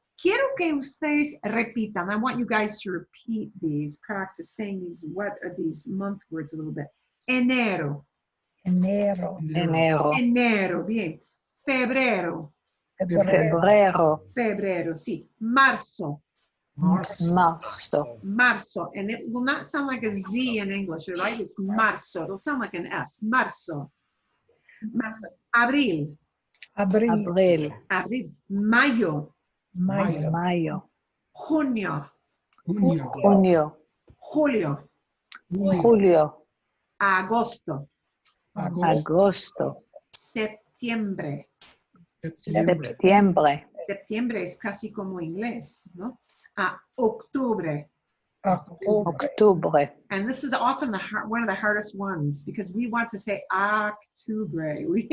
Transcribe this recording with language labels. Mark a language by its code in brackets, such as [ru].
[es] Quiero que ustedes repitan. [en] I want you guys to repeat these, practice saying these month words a little bit. [es] Enero. Enero. Enero. Enero, bien. Febrero. Febrero. Febrero, sí. Marzo. Marzo. Marzo. [en] And it will not sound like a Z in English, right? It's marzo. It'll sound like an S. [es] Marzo. Marzo. Abril. Abril. Abril. Abril. Mayo. Mayo. Mayo. Junio. Junio. Julio. Julio. Agosto. Agosto. Septiembre. Septiembre. Septiembre es casi como inglés, ¿no? Octubre. Octubre. Octubre. [en] And this is often one of the hardest ones because we want to say Octubre.